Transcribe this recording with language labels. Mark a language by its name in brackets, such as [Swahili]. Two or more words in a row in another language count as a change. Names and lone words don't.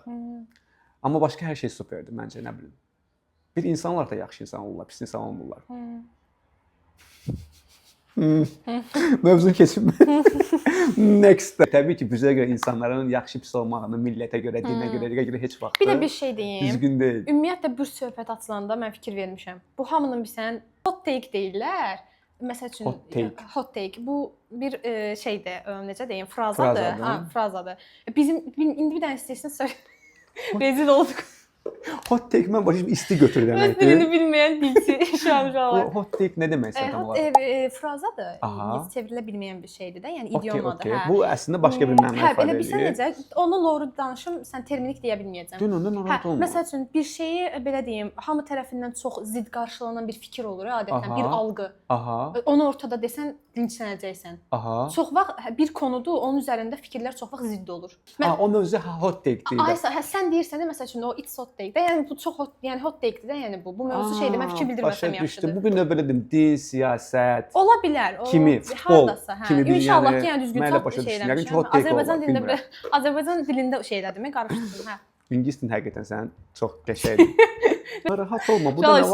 [Azerbaijani] Amma başqa hər şey superdir məncə, nə bilim. Bir insanlar da yaxşı insan olurlar, pis insan olmurlar. Mövzunu keçim. Next. Təbii ki, bürcəyə görə insanların yaxşı pis olmağını millətə görə, dinə görə heç vaxt bir də bir şey deyim. Düzgün deyil. Ümumiyyətlə bürc söhbət açılanda mən fikir vermişəm. Bu hamının bilsən [English] hot take [Azerbaijani] deyirlər. Məsəl üçün [English] hot take [Azerbaijani] bu bir şeydir, necə deyim, frazadır. Ha, frazadır. Bizim indi bir dənə istəyirsən söyle. Rezil olduq. [English] Hot take [Azerbaijani] mən başım isti götür deməkdir. Öz dilini bilməyən dilçi [Turkish] şu an [Azerbaijani] uşaqlar. [English] Hot take [Azerbaijani] nə deməksə tam olaraq? Frazadır. İngilis çevrilə bilməyən bir şeydir də, yəni idiomadır. Hə. Bu əslində başqa bir məna ifadə edir. Hə, elə bilsən necə? Onu doğru danışım, sən terminik deyə bilməyəcəm. Narahat olma. Məsəl üçün bir şeyi belə deyim, hamı tərəfindən çox zid qarşılanan bir fikir olur adətən, bir algı. Onu ortada desən linçlənəcəksən. Çox vaxt bir konudur, onun üzərində fikirlər çox vaxt zidd olur. O mövzu [English] hot take [Azerbaijani] deyil. Ay, sən deyirsən də məsəl üçün o [English] it's hot take [Azerbaijani] də, yəni bu çox hot, yəni [English] hot take [Azerbaijani] də, yəni bu mövzu şeydir, mən fikir bildirməsəm yaxşıdır. Bu gün də belə deyim, dil, siyasət. Ola bilər. Kimi, futbol kimi bir İnşallah ki, yəni düzgün çox şey eləmişəm. Azərbaycan dilində şey elədim, qarışdırdım, hə. İngilis dilin həqiqətən sən çox qəşəngdir. Rahat olma, bu da nə var ki?